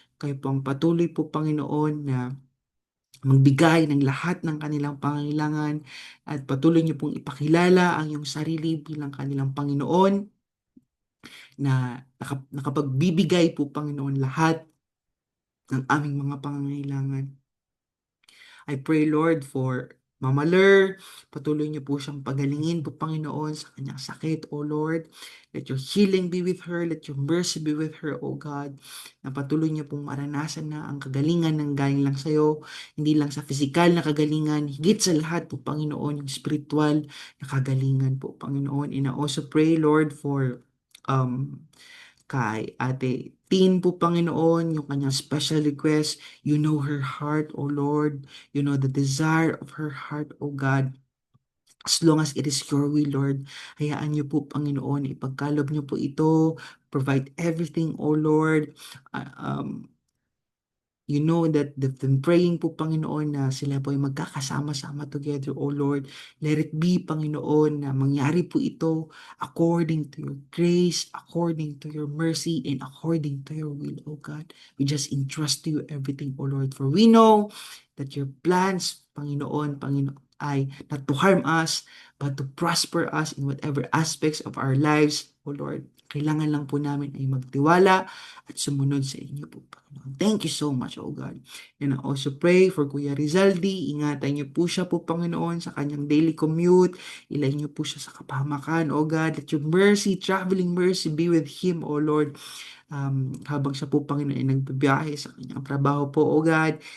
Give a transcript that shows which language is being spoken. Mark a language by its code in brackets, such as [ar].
[tl] Kayo po ang patuloy po, Panginoon, na magbigay ng lahat ng kanilang pangangailangan at patuloy niyo pong ipakilala ang iyong sarili bilang kanilang Panginoon na nakapagbibigay po, Panginoon, lahat ng aming mga pangangailangan. [en] I pray, Lord, for Mama Ler. [tl] Patuloy niyo po siyang pagalingin po, Panginoon, sa kanyang sakit, O Lord. [en] Let your healing be with her. Let your mercy be with her, O God. [tl] Na patuloy niyo pong maranasan na ang kagalingan ng galing lang sa iyo. Hindi lang sa physical na kagalingan. Higit sa lahat po, Panginoon, yung spiritual na kagalingan po, Panginoon. [en] And I also pray, Lord, for [tl] kay Ate Tin po, Panginoon, yung kanyang [en] special request. You know her heart, O Lord. You know the desire of her heart, O God. As long as it is your will, Lord, [tl] hayaan niyo po, Panginoon, ipagkalob niyo po ito. [en] Provide everything, O Lord. Uh, um, You know that they've been praying po, Panginoon, [tl] na sila po ay magkakasama-sama [en] together, O Lord. Let it be, Panginoon, [tl] na mangyari po ito [en] according to your grace, according to your mercy, and according to your will, O God. We just entrust to you everything, O Lord. For we know that your plans, Panginoon, ay not to harm us, but to prosper us in whatever aspects of our lives, O Lord. [tl] Kailangan lang po namin ay magtiwala at sumunod sa inyo po, Panginoon. [en] Thank you so much, oh God. And I also pray for Kuya Rizaldi. [tl] Ingatan niyo po siya po, Panginoon, sa kanyang daily commute. Ilay niyo po siya sa kapahamakan, oh God. [en] Let your mercy, traveling mercy be with him, oh Lord. [tl] Habang siya po, Panginoon, ay nagbibiyahe sa kanyang trabaho po, oh God.